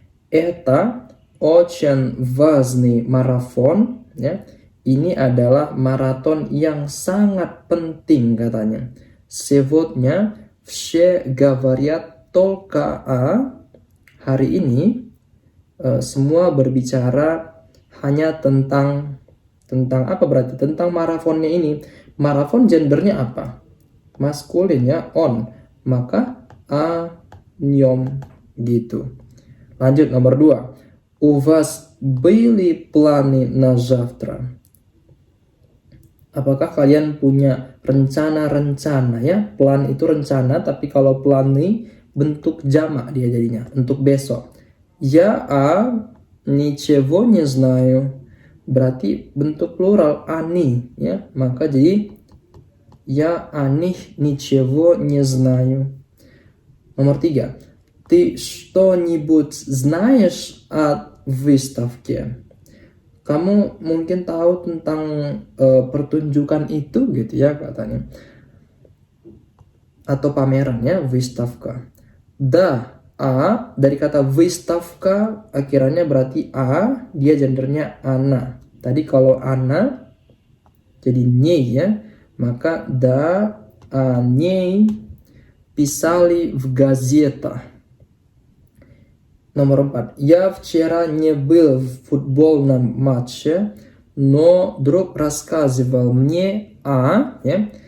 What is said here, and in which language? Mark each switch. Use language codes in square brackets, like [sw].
[ru] Это очень важный марафон ya. [id] Ini adalah maraton yang sangat penting katanya. [ru] Сегодня все говорят только [id] hari ini semua berbicara hanya tentang apa berarti? Tentang marafonnya ini. Marafon gendernya apa? Maskulin ya, on. Maka нем gitu. Lanjut nomor 2. [ru] У вас были планы на завтра? [id] Apakah kalian punya rencana-rencana ya? Plan itu rencana, tapi kalau plani bentuk jamak dia jadinya, untuk besok. [ru] Я ничего не знаю. [id] Berarti bentuk plural ani ya. Maka jadi [ru] Я о них ничего не знаю. [id] Nomor 3. [ru] Ты что-нибудь знаешь о выставке? [id] Kamu mungkin tahu tentang pertunjukan itu gitu ya katanya. Atau pameran ya, выставка. Да, dari kata выставка akhirannya berarti a, dia gendernya ana. Tadi kalau ana jadi [ru] ней [id] ya, maka [ru] да, о ней писали в газетах. [id] Nomor 4. [ru] Я вчера не был в футбольном матче, но друг рассказывал мне ya.